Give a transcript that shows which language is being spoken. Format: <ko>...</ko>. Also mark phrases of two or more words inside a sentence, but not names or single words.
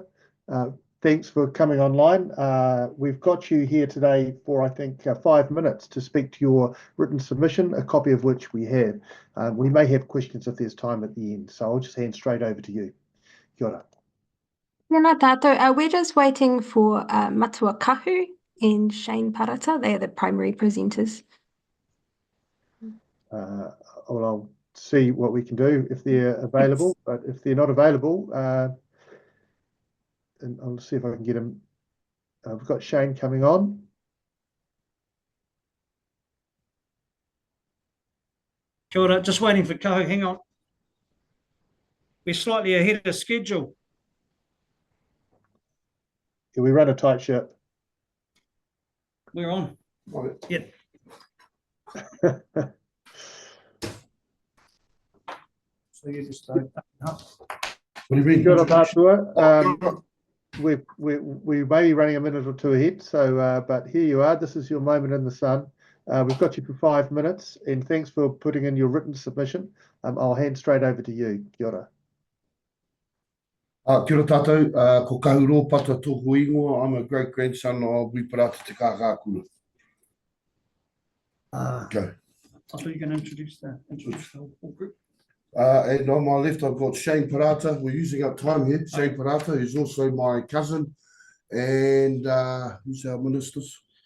<en>Thanks for coming online. We've got you here today for, I think, 5 minutes to speak to your written submission, a copy of which we have. We may have questions if there's time at the end, so I'll just hand straight over to you.</en> <mi>Kia ora. Tēnā tātou.</mi> <en>We're just waiting for Matua Kahu and Shane Parata. They are the primary presenters. Well, I'll see what we can do if they're available, but if they're not available, and I'll see if I can get him. We've got Shane coming on.</en> <mi>Kia ora,</mi> <en>just waiting for Kahu, hang on. We're slightly ahead of schedule. Yeah, we run a tight ship. We're on. Yep. So you just start up.</en> <mi>Kia ora, Matua.</mi> <en>We may be running a minute or two ahead, so but here you are. This is your moment in the sun. We've got you for 5 minutes, and thanks for putting in your written submission. I'll hand straight over to you.</en> <mi>Kia ora. Kia ora tātou, ko Kahuro Pata tōku ingoa.</mi> <en>I'm a great grandson of Wi Parata te Ngaeikura. Go. I thought you were going to introduce the whole group. And on my left, I've got Shane Parata. We're using up time here. Shane Parata, who's also my cousin. And who's our ministers?</en>